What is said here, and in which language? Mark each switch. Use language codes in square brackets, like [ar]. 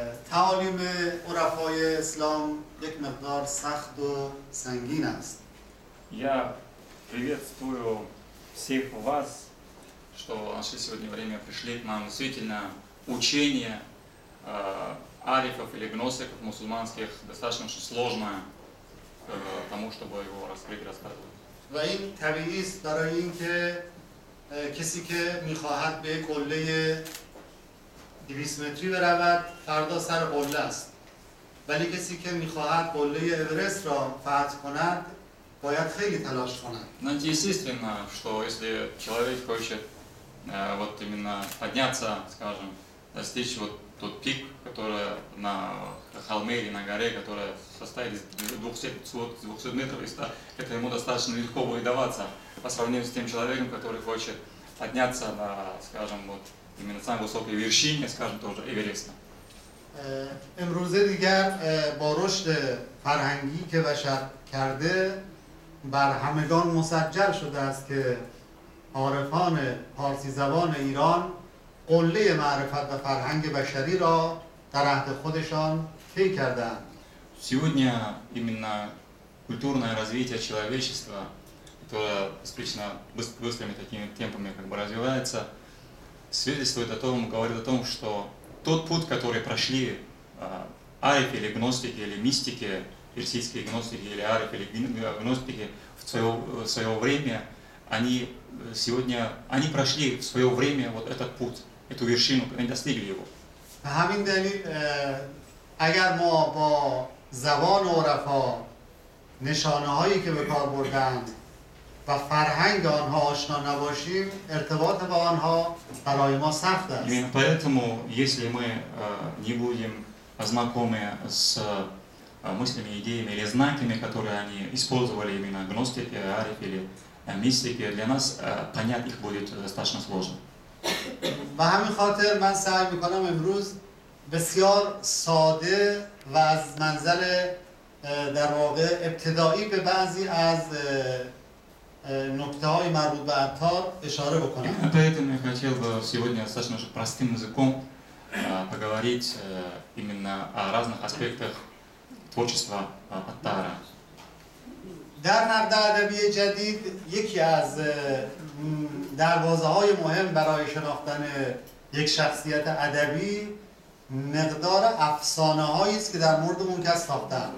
[fa] تعالیم عرفای اسلام یک مقدار سخت و سنگین است. [ru] Я приветствую всех вас, что нашли сегодня время, пришли к нам. Действительно, учение арифов или гносиков мусульманских достаточно сложно тому, чтобы его раскрыть и рассказывать. [fa] و این طبیعی است برای اینکه کسی که میخواهد به قله 200 متری برود فردا سر قله است، ولی کسی که میخواهد قله اورست را فتح کند باید خیلی تلاش کند. [ru] Но это естественно, что если человек хочет вот именно подняться, скажем, достичь вот тот пик, который на холме или на горе, которая состоит из 200 метров, это ему достаточно легко будет даваться по сравнению с тем человеком, который хочет подняться на, скажем, вот именно самой высокой вершине, скажем, тоже Эвереста. [fa] امروزه دیگر با رشد فرهنگی که بشر کرده بر همگان مسجل شده است که عارفان پارسی زبان ایران قله معرفت و فرهنگ بشری را در عهد خودشان طی کردند. [ru] Сегодня именно культурное развитие человечества, которое бесконечно быстрыми такими темпами как бы развивается, свидетельствует о том, говорит о том, что тот путь, который прошли арифы или гностики, или мистики, персидские гностики или арифы или гностики в свое время, они прошли в свое время вот этот путь, эту вершину, они достигли его. [fa] به همین دلیل اگر ما با زبان عرفا نشانه هایی که به کار بردند و فرهنگ آنها آشنا نباشیم ارتباط با آنها برای ما سخت است. [ru] Именно поэтому, если мы не будем знакомы с мыслями, идеями или знаками, которые они использовали именно гностики, арифы или мистики, для нас понять их будет достаточно сложно. [fa] و همین خاطر من سعی میکنم امروز بسیار ساده و از منظر در واقع ابتدایی به بعضی از نکته‌های مربوط به عطار اشاره بکنم. [ru] Поэтому я хотел бы сегодня достаточно простым языком поговорить именно о разных аспектах творчества Аттара. [fa] در نقد ادبی جدید یکی از دروازه‌های مهم برای شناختن یک شخصیت ادبی مقدار افسانه‌هایی است که در مورد اون کس ساختند.